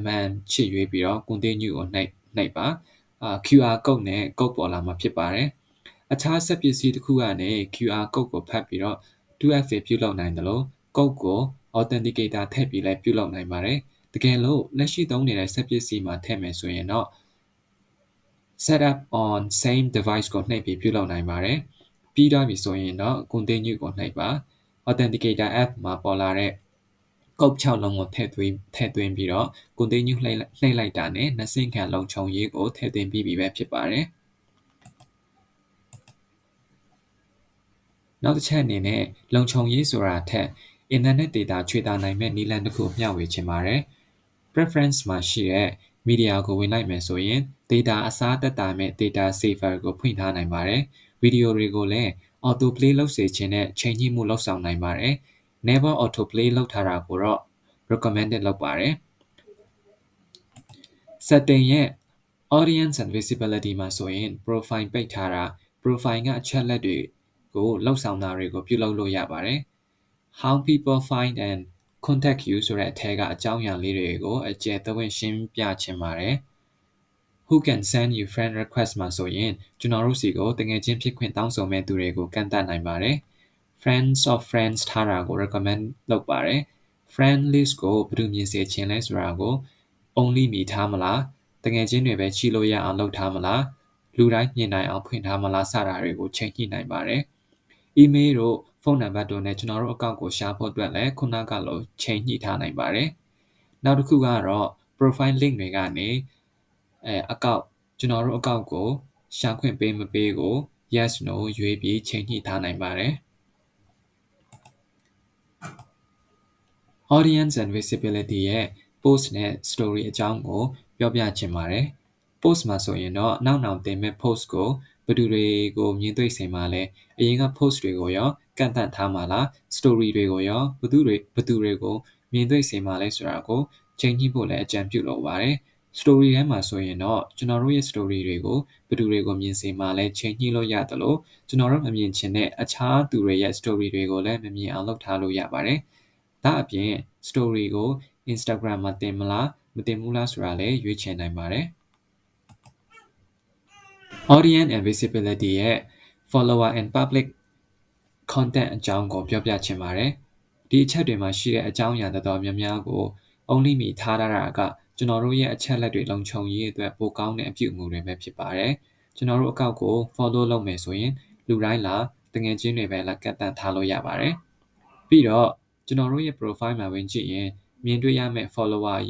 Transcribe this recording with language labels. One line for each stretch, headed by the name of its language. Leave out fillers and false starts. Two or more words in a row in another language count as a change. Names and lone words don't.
Burmese: မှန်ချစ်ရွေးပြီးတော့ continue ကိုနှိပ်ပါ
English: QR code
Burmese: နဲ့ code ပေါ်လာမှာဖြစ်ပါတယ်အခြားစက်ပစ္စည်းတစ်ခုကနေ
English: QR code
Burmese: ကိုဖတ် ပြီးတော့ 2FA ပြုလုပ်နိုင်တယ်လို့ code ကို authenticator ထည့်ပြီးလည်းပြုလုပ်နိုင်ပါတယ်တကယ်လို့လက်ရှိသုံးနေတဲ့စက်ပစ္စည်းမှာထည့်မယ်ဆိုရင်တော့
English: set up on same device
Burmese: ကိုနှိပ်ပြီးပြုလုပ်နိုင်ပါတယ်ပြီးတော့ပြီဆိုရင်တော့ continue ကိုနှိပ်ပါ
English: authenticator app
Burmese: မှာပေါ်လာတဲ့ကုတ်6လုံးကိုထည့်သွင်းပြီးတော့ continue နှိပ်လိုက်တာနဲ့နှစ်ဆင့်ခံလုံခြုံရေးကိုထည့်သွင်းပြီးပြီပဲဖြစ်ပါတယ် နောက်တစ်ချက်အနေနဲ့လုံခြုံရေးဆိုတာထက်
English: internet data
Burmese: ချွေတာနိုင်မဲ့နည်းလမ်းတစ်ခုမျှဝေချင်ပါတယ် preference မှာရှိတဲ့ media ကိုဝင်လိုက်မယ်ဆိုရင် data အစားတက်တာမဲ့
English: data saver
Burmese: ကိုဖွင့်ထားနိုင်ပါတယ်ဗီဒီယိုတွေကိုလည်း
English: auto play
Burmese: လုပ်စေခြင်းနဲ့ချိန်ညှိမှုလုပ်ဆောင်နိုင်ပါတယ်
English: never auto play
Burmese: လုပ်ထားတာကိုတော့ recommended လုပ်ပါတယ် setting ရဲ့
English: audience and visibility
Burmese: မှာဆိုရင် profile ပိတ်ထားတာ profile ကအချက်လက်တွေကိုလှုပ်ဆောင်တာတွေကိုပြုလုပ်လို့ရပါတယ်
English: how people find and contact you
Burmese: ဆိုတဲ့အထက်ကအကြောင်းအရာလေးတွေကိုအကျယ်သဝင့်ရှ င်းပြချင်ပါတယ်
English: who can send you friend request
Burmese: မှာဆိုရင်ကျွန်တော်တို့စီကိုတကယ်ချင်းဖြစ်ခွင့်တောင်းဆိုမဲ့သူတွေကိုကန့်သတ်နိုင်ပါတယ်
English: friends of friends
Burmese: ထားတာကို recommend လုပ်ပါတယ်
English: friend list
Burmese: ကိုဘယ်သူမြင်စေချင်လဲဆိုတာကို only မြည်ထားမလားတကယ်ချင်းတွေပဲချီလို့ရအောင်လုပ်ထားမလားလူတိုင်းမြင်နိုင်အောင်ဖွင့်ထားမလားစတာတွေကိုချိန်ညှိနိုင်ပါတယ် email တို့ဖုန်းနံပါတ်တို့နဲ့ကျွန်တော်တို့အကောင့်ကိုရှာဖို့အတွက်လည်းခုနကလိုချိန်ညှိထားနိုင်ပါတယ်နောက်တစ်ခုကတော့
English: profile link
Burmese: တွေကနေအကောင့်ကျွန်တော်တို့အကောင့်ကိုရှာခွင့်ပေးမပေးကို
English: yes no
Burmese: ရွေးပြီးချိန်ညှိထားနိုင်ပါတယ်
English: audience and visibility
Burmese: ရဲ့ post နဲ့ story အကြောင်းကိုပြောပြချင်ပါတယ် post မှာဆိုရင်တော့နောက်တင်မဲ့ post ကိုဘယ်သူတွေကိုမြင်တွေ့စေ မှာလဲအရင်က post တွေကိုရောကန့်သတ်ထားမှာလား story တွေကိုရောဘယ်သူတွေကိုမြင်တွေ့စေမှာလဲဆိုတာကိုချိန်ညှိဖို့လည်းအကြံပြုလိုပါတယ် story ထဲမှာဆိုရင်တော့ကျွန်တော်တို့ရဲ့ story တွေကိုဘယ်သူတွေကိုမြင်စေမှာလဲချိန်ညှိလို့ရတယ်လို့ကျွန်တော်တို့မမြင်ချင်တဲ့အခြားသူတွေရဲ့ story တွေကိုလည်းမမြင်အောင်လုပ်ထားလို့ရပါတယ်ဒါအပြင် story ကို Instagram မှာတင်မလားမတင်ဘူးလားဆိုတာလည်းရွေးချယ်နိုင်ပါတယ်
English: audience and visibility
Burmese: ရဲ့
English: follower and public content
Burmese: အကြောင်းကိုပြောပြချင်ပါတယ်ဒီအချက်တွေမှာရှိတဲ့အကြောင်းအရာတော်များများကို only မြည်ထားတာကကျွန်တော်တို့ရဲ့အချက်လက်တွေလုံခြုံရေးအတွက်ပိုကောင်းတဲ့အပြုအမူတွေပဲဖြစ်ပါတယ်ကျွန် တော်တို့အကောင့်ကို follow လုပ်မယ်ဆိုရင်လူတိုင်းလာတကယ်ချင်းတွေပဲလာကတ်တန်ထားလို့ရပါတယ်ပြီးတော့ကျွန်တော်တို့ရဲ့ profile မှာဝင်ကြည့်ရင်မြင်တွေ့ရမယ့် follower အ